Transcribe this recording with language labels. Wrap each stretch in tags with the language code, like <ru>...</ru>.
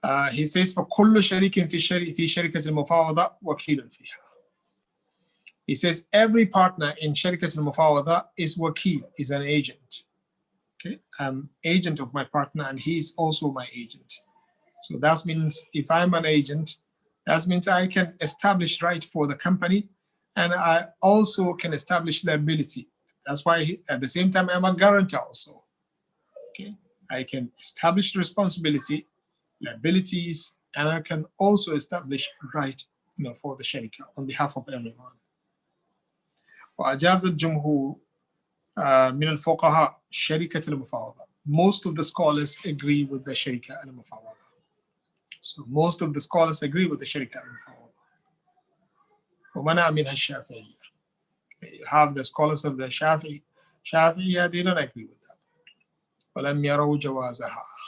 <en>He says</en> <ar>فكل شريك في شركة المفاوضة وكيل فيها.</ar> <en>He says every partner in شركة المفاوضة is wakil, is an agent. Okay, I'm agent of my partner and he is also my agent. So that means if I'm an agent, that means I can establish right for the company and I also can establish liability. That's why at the same time I'm a guarantor also. Okay, I can establish responsibility, liabilities, and I can also establish right, for the sharika on behalf of everyone.</en> <ar>وأجاز الجمهور من الفقهاء شركة المفاوضة.</ar> <en>Most of the scholars agree with the sharika al-mufawada. So most of the scholars agree with the sharika al-mufawada.</en> <ar>ومنع منها الشافعية.</ar> <en>You have the scholars of the Shafi'iyya, they don't agree with that.</en> <ar>ولم يروا جوازها.</ar>